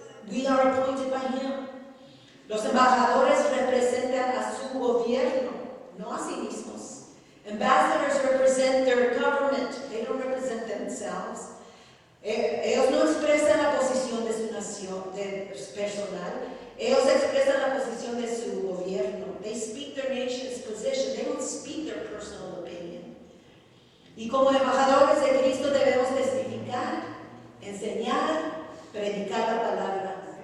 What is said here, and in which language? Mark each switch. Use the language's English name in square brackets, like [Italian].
[English] We are appointed by Him. [Spanish] Los embajadores representan a su gobierno, no a sí mismos. [English] Ambassadors represent their government. They don't represent themselves. [Spanish] Ellos no expresan la posición de su nación personal. Ellos expresan la posición de su gobierno. [English] They speak their nation's position. They don't speak their personal opinion. [Spanish] Y como embajadores de Cristo debemos testificar, enseñar, predicar la palabra.